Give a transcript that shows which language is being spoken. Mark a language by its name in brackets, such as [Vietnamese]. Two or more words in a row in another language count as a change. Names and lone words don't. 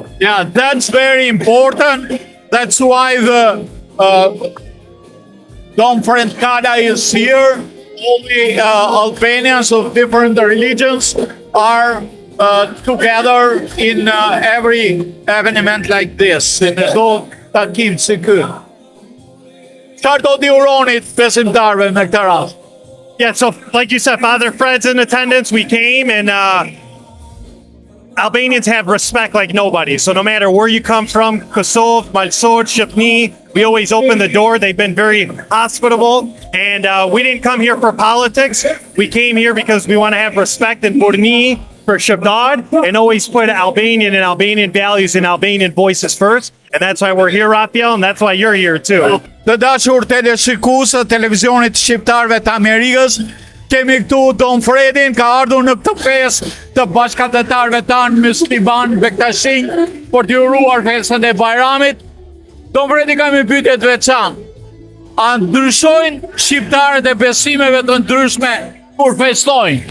[English] Yeah, that's very important. That's why the Don Friend Kada is here. All the Albanians of different religions are together in every event like this. In the [Albanian] takim sikur. Çfarë do t'i uronit besimtarëve me këtë rast? [English] Yeah, so like you said, Father Fred's in attendance. We came and Albanians have respect like nobody. So no matter where you come from, Kosovo, Malsor, Shqipni, we always open the door. They've been very hospitable. And we didn't come here for politics. We came here because we want to have respect and burni for Shqiptad and always put Albanian and Albanian values and Albanian voices first. And that's why we're here, Raphael, and that's why you're here too. [Albanian] Të dashur teleshikuesë të televizionit shqiptarëve të Amerikës, kemi këtu Don Fredin, ka ardhur në këtë festë të bashkëtetarëve tanë musliman Bektashin për të uruar festën e Bayramit. Don Fredi ka një pyetje të veçantë. A ndryshojnë shqiptarët e besimeve të ndryshme kur festojnë?